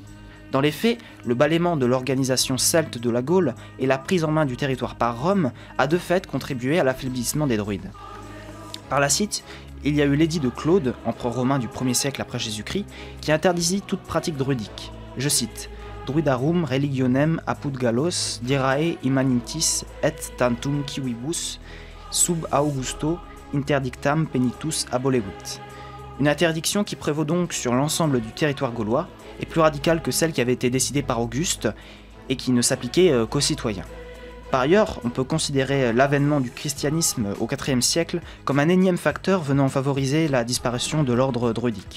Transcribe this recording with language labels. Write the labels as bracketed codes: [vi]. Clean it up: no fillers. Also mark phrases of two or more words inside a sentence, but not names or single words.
[fr] Dans les faits, le balaiement de l'organisation celte de la Gaule et la prise en main du territoire par Rome a de fait contribué à l'affaiblissement des druides. Par la suite, il y a eu l'édit de Claude, empereur romain du 1er siècle après Jésus-Christ, qui interdisit toute pratique druidique. Je cite [la] « Druidarum religionem apud Gallos dirae immanentis et tantum civibus sub Augusto interdictam penitus abolevit ». [fr] Une interdiction qui prévaut donc sur l'ensemble du territoire gaulois, et plus radicale que celle qui avait été décidée par Auguste, et qui ne s'appliquait qu'aux citoyens. Par ailleurs, on peut considérer l'avènement du christianisme au IVe siècle comme un énième facteur venant favoriser la disparition de l'ordre druidique.